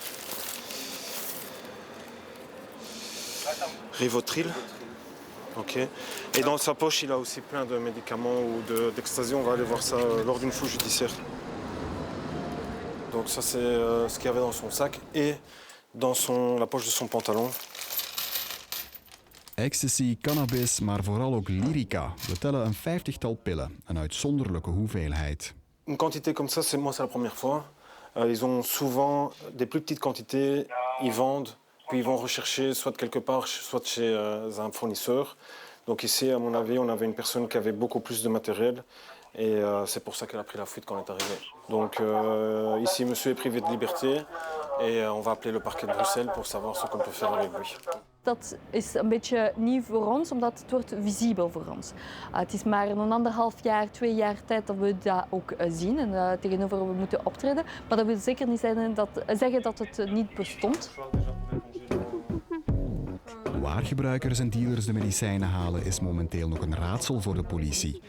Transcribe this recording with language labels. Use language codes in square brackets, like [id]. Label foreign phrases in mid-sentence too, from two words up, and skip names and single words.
[fr] Rivotril. Ok. Et dans sa poche, il a aussi plein de médicaments ou d'ecstasy. On va aller voir ça lors d'une fouille judiciaire. Donc ça, c'est ce qu'il y avait dans son sac et dans la poche de son pantalon. [nl] Ecstasy, cannabis, maar vooral ook lyrica. We tellen een 50-tal pillen, een uitzonderlijke hoeveelheid. [fr] Une quantité comme ça, c'est la première fois. Ils ont souvent des plus petites quantités, ils vendent, puis ils vont rechercher soit quelque part, soit chez un fournisseur. Donc ici, à mon avis, on avait une personne qui avait beaucoup plus de matériel. Et c'est pour ça qu'elle a pris la fuite quand on est arrivé. Donc ici, monsieur est privé de liberté et on va appeler le parquet de Bruxelles pour savoir ce qu'on peut faire avec lui. [nl] Dat is een beetje nieuw voor ons, omdat het wordt visibel voor ons. Het is maar een 1,5 jaar, 2 jaar tijd dat we dat ook zien en tegenover we moeten optreden. Maar dat wil zeker niet zeggen dat het niet bestond. Waar gebruikers en dealers de medicijnen halen is momenteel nog een raadsel voor de politie.